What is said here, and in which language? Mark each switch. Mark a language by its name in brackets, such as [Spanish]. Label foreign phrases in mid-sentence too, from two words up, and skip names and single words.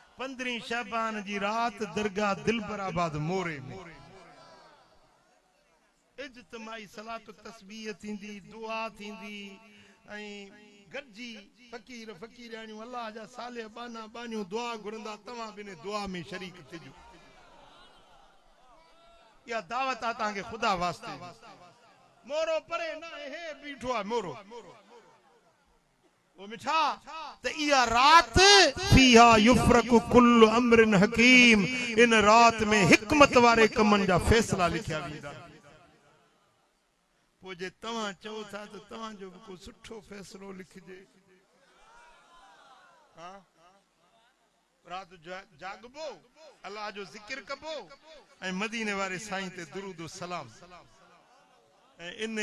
[Sindhi] 15 शाबान जी रात दरगाह दिलबराबाद मोरे में इज्तिमाई सलात तस्बीह थींदी दुआ थींदी ऐं गॾिजी फ़कीर फ़कीराणियूं अल्लाह जा साले बाना बानियूं दुआ घुरंदा तव्हां बिन दुआ में शरीक थिजो या दावत आ तव्हांखे ख़ुदा वास्ते मोरो परे ना हे बीठो आहे मोरो ओ मिठा त इहा रात [Arabic] فيها يفرق كل أمر حكيم [Sindhi] इन रात में हिकमत वारे कमनि जा फैसला लिखिया वेंदा पोइ जे तव्हां चओ था त तव्हांजो बि को सुठो फ़ैसिलो लिखिजे रात जागबो अल्लाह जो ज़िक्र कबो ऐं मदीने वारे साईं ते दुरूद व सलाम ऐं इन